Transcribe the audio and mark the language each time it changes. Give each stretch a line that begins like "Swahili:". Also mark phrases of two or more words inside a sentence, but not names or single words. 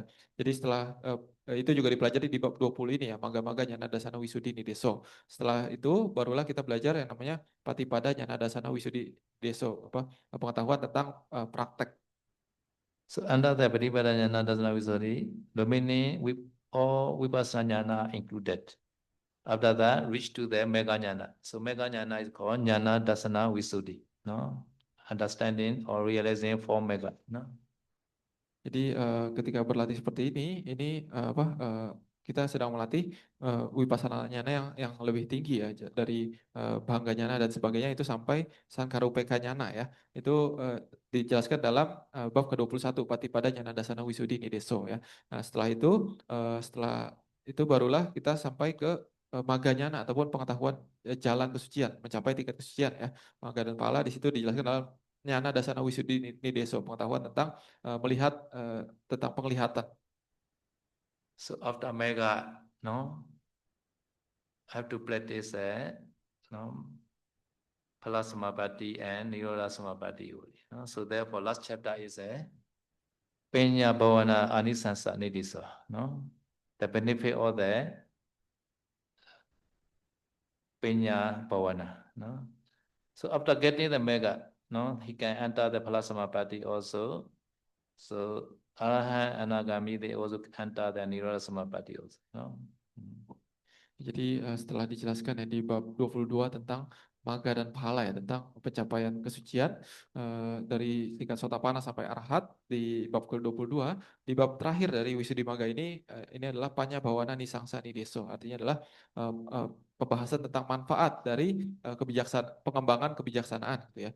Indonesian: Jadi setelah itu juga dipelajari di bab 20 ini ya,
Pali: maga jnana dasana visuddhi nideso.
Indonesian: Setelah itu barulah kita belajar yang namanya
Pali: patipada jnana dasana visuddhi deso,
Indonesian: pengetahuan tentang praktek.
English: So under the
Pali: Patipada jnana dasana visuddhi,
English: the meaning with all
Pali: vipassana jnana
English: included. After that, reach to the
Pali: mega jnana.
English: So
Pali: mega jnana
English: is called
Pali: jnana dasana visuddhi,
English: no, understanding or realizing for mega, no.
Indonesian: Jadi ketika berlatih seperti ini kita sedang melatih
Pali: vipassana jnana
Indonesian: yang lebih tinggi ya, dari
Pali: bhanga jnana
Indonesian: dan sebagainya itu sampai
Pali: sankarupeka jnana
Indonesian: ya. Itu dijelaskan dalam bab ke-21
Pali: patipada jnana dasana visuddhi nideso
Indonesian: ya. Nah, setelah itu barulah kita sampai ke
Pali: maga jnana
Indonesian: ataupun pengetahuan jalan kesucian, mencapai tingkat kesucian ya. Maga dan pala di situ dijelaskan dalam
Pali: jnana dasana visuddhi nideso,
Indonesian: pengetahuan tentang melihat tentang penglihatan.
English: So after mega, no, have to practice no,
Pali: Phala Samapatti
English: and
Pali: Nirodha Samapatti.
English: No? So therefore, last chapter is Penya Bhavana Anisansa Nidisa, no, the benefit of the
Pali: Penya Bhavana,
English: no. So after getting the mega, no, he can enter the
Pali: Phala Samapatti
English: also. So Arahant, Anagami, they also enter the
Pali: Nirodha Samapatti
English: also, no.
Indonesian: Jadi setelah dijelaskan ya di bab 22 tentang maga dan pahala ya, tentang pencapaian kesucian dari tingkat sotapana sampai arahat di bab ke-22, di bab terakhir dari Wisuddhi Maga ini adalah Panya Bhawana Nisangsa Nideso, artinya adalah pembahasan tentang manfaat dari pengembangan kebijaksanaan gitu ya.